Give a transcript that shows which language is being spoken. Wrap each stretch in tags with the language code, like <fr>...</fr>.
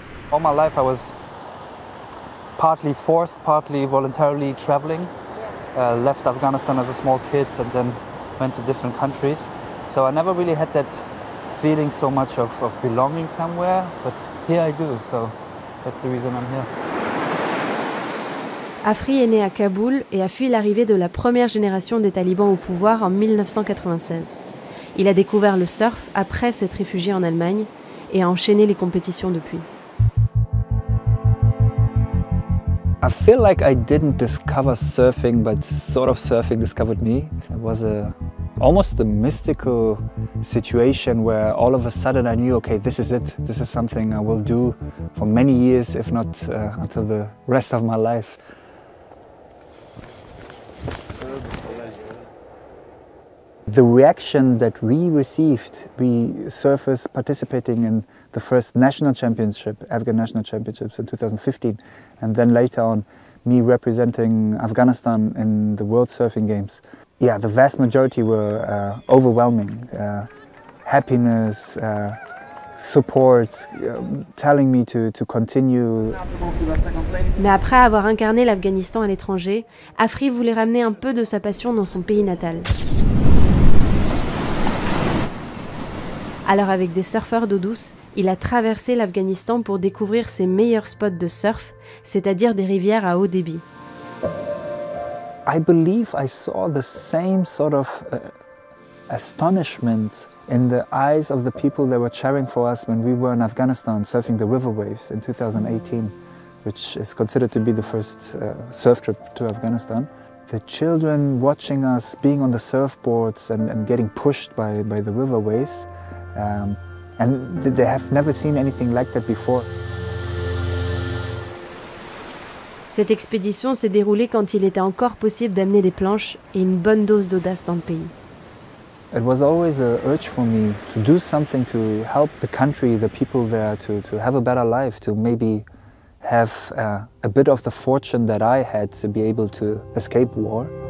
<en>All my life I was partly forced, partly voluntarily traveling. Left Afghanistan as a small kid and then went to different countries. So I never really had that feeling so much of belonging somewhere, but here I do, so that's the reason I'm here.</en> <fr>Afri est né à Kaboul et a fui l'arrivée de la première génération des talibans au pouvoir en 1996. Il a découvert le surf après s'être réfugié en Allemagne et a enchaîné les compétitions depuis.</fr> <en>I feel like I didn't discover surfing, but sort of surfing discovered me. It was almost a mystical situation where all of a sudden I knew, okay, this is it. This is something I will do for many years, if not until the rest of my life. The reaction that we received, we surfers participating in the first national championship, Afghan national championships in 2015, and then later on me representing Afghanistan in the World Surfing Games. Yeah, the vast majority were overwhelming. Happiness, support, telling me to continue.</en> <fr>Mais après avoir incarné l'Afghanistan à l'étranger, Afri voulait ramener un peu de sa passion dans son pays natal. Alors avec des surfeurs d'eau douce, il a traversé l'Afghanistan pour découvrir ses meilleurs spots de surf, c'est-à-dire des rivières à haut débit.</fr> <en>I believe I saw the same sort of astonishment in the eyes of the people that were cheering for us when we were in Afghanistan surfing the river waves in 2018, which is considered to be the first surf trip to Afghanistan. The children watching us being on the surfboards and getting pushed by the river waves. And they have never seen anything like that before.</en> <fr>Cette expédition s'est déroulée quand il était encore possible d'amener des planches et une bonne dose d'audace dans le pays.</fr> <en>It was always an urge for me to do something to help the country, the people there, to have a better life, to maybe have a bit of the fortune that I had to be able to escape war.</en>